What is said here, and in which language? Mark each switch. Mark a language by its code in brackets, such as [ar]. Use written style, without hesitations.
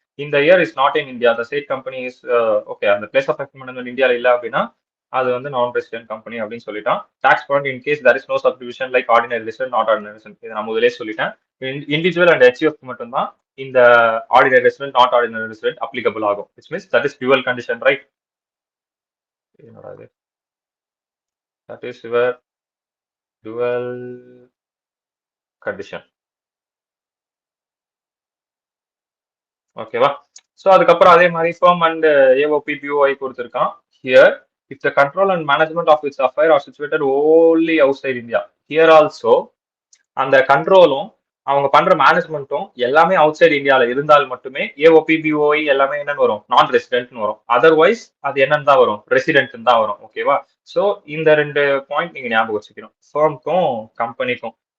[ta] இந்த [en] Year is not in India, the state company is okay. [ta] அந்த place of effective management இந்தியால இல்ல அப்படின்னா அது வந்து நான் ரெசிடென்ட் கம்பெனி அப்படின்னு சொல்லிட்டான். [en] Tax point in case there is no subdivision like ordinary resident, not ordinary resident. [ta] இதை நான் முதலே சொல்லிட்டேன். இண்டிவிஜுவல் அண்ட் ஹெச்யூஎஃப் மட்டும் தான் இந்த ordinary resident, not ordinary resident applicable ஆகும். [en] Which means that is dual condition, right? [ta] என்னடா இது? [en] That is your dual condition. [ta] ஓகேவா. ஸோ அதுக்கப்புறம் அதே மாதிரி firm and AOP BOI கொடுத்திருக்கான். [en] Here, if the control and management of its affair are situated only outside India. [ta] Here also அந்த கண்ட்ரோலும் அவங்க பண்ற மேனேஜ்மெண்ட்டும் எல்லாமே அவுட் சைடு இந்தியால இருந்தால் மட்டுமே ஏஓபி பிஓஐ எல்லாமே என்னன்னு வரும், நான் ரெசிடென்ட்னு வரும். அதர்வைஸ் அது என்னன்னு தான் வரும், ரெசிடென்ட் தான் வரும். ஓகேவா. ஸோ இந்த ரெண்டு பாயிண்ட் நீங்க ஞாபகம் வச்சுக்கணும், ஃபர்ம்க்கும் கம்பெனிக்கும்.